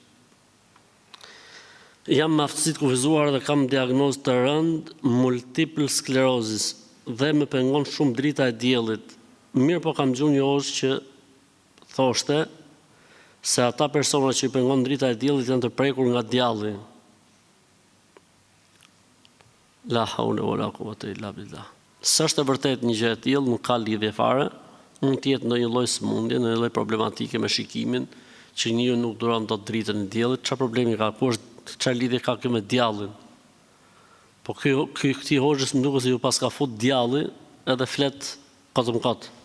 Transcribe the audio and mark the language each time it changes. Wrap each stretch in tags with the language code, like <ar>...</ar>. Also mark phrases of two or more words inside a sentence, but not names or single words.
<sq>Jam aftësi të kufizuar dhe kam diagnozë të rëndë multiple sklerozis dhe më pengon shumë drita e diellit. Mirë, po kam gjuar një hoxh që thoshte se ata persona që i pengon drita e diellit janë të prekur nga djalli.</sq> <ar>لا حول ولا قوة إلا بالله.</ar> <sq>S'është e vërtet një gjë e tillë, nuk ka lidhje fare. Mund të jetë ndonjë lloj sëmundje, ndonjë lloj problematike me shikimin, që njeriu nuk duron dot dritën e diellit. Çfarë problemi ka? Ku është, çfarë lidhje ka kjo me djallin? Po këtij hoxhës më duket se ju pas ka fut djalli, edhe flet kot.</sq>